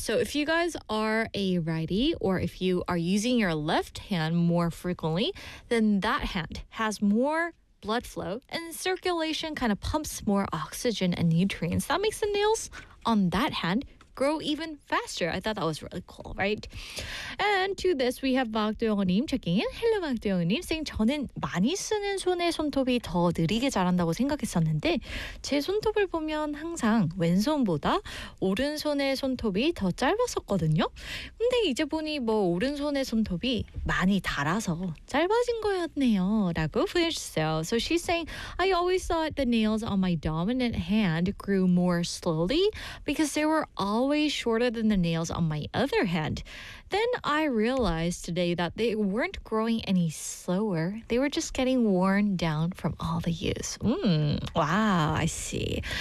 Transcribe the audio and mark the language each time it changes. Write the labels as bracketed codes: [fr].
[en] So if you guys are a righty, or if you are using your left hand more frequently, then that hand has more blood flow and circulation, kind of pumps more oxygen and nutrients. That makes the nails on that hand grow even faster. I thought that was really cool, right? And to this, we have 박도영님 checking in. Hello, 박도영님 saying, [ko] 저는 많이 쓰는 손에 손톱이 더 느리게 자란다고 생각했었는데, 제 손톱을 보면 항상 왼손보다 오른손의 손톱이 더 짧았었거든요. 근데 이제 보니 뭐 오른손의 손톱이 많이 달아서 짧아진 거였네요. 라고 보내주세요. [en] So she's saying, I always thought the nails on my dominant hand grew more slowly because they were all always shorter than the nails on my other hand. Then I realized today that they weren't growing any slower. They were just getting worn down from all the use. Wow, I see.